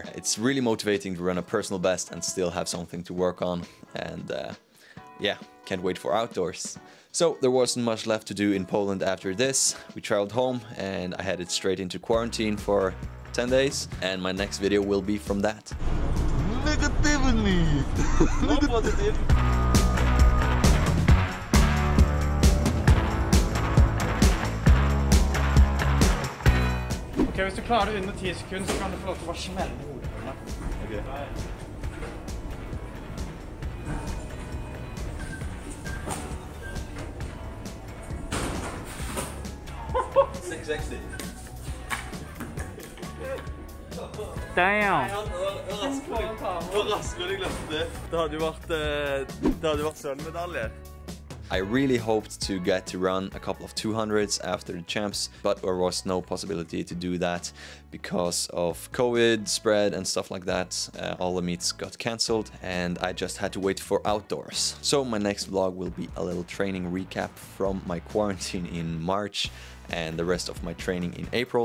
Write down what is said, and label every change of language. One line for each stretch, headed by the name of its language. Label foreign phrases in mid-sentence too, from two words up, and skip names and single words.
English: It's really motivating to run a personal best and still have something to work on, and yeah, can't wait for outdoors. So there wasn't much left to do in Poland after this. We traveled home and I headed straight into quarantine for 10 days, and my next video will be from that. Negatively! Not positive.
Norwegian: Ok, hvis du klarer under 10 sekunder, så kan du få lov til å bare smelle i hodet på meg.
English: Okay. 660. Damn!
Norwegian: Hvor raskere du glemte det. Det hadde jo vært sølvmedalje.
English: I really hoped to get to run a couple of 200s after the champs, but there was no possibility to do that because of COVID spread and stuff like that. All the meets got cancelled and I just had to wait for outdoors. So my next vlog will be a little training recap from my quarantine in March and the rest of my training in April.